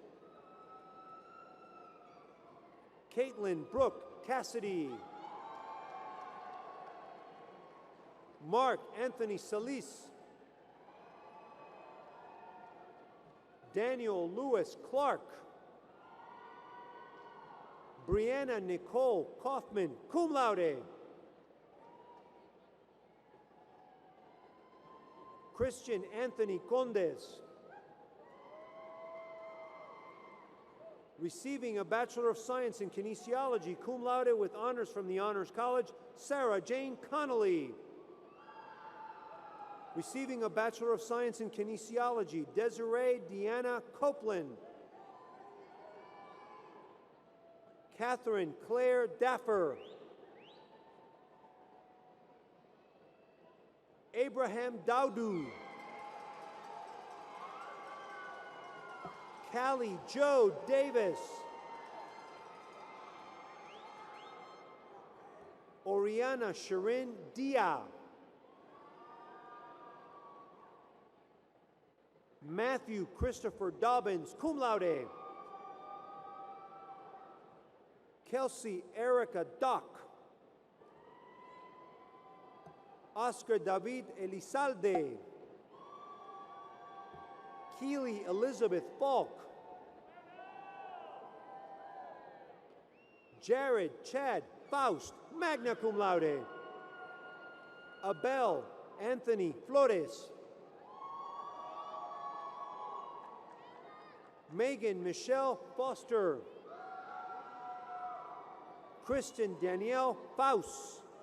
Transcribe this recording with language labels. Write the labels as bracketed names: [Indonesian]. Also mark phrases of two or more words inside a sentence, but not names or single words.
[English] Caitlin Brooke Cassidy. Mark Anthony Solis. Daniel Lewis Clark. Brianna Nicole Kaufman, [Latin] cum laude. [English] Christian Anthony Condes. Receiving a Bachelor of Science in Kinesiology, [Latin] cum laude [English] with honors from the Honors College, Sarah Jane Connolly. Receiving a Bachelor of Science in Kinesiology, Desiree Deanna Copeland. Catherine Claire Daffer. Abraham Dowdu. Callie Joe Davis. Oriana Sharin Dia. Matthew Christopher Dobbins, [Latin] cum laude. [English] Kelsey Erica Dock. Oscar David Elizalde. Keely Elizabeth Falk. Jared Chad Faust, [Latin] magna cum laude. [English] Abel Anthony Flores. Megan Michelle Foster. Kristen Danielle Faust.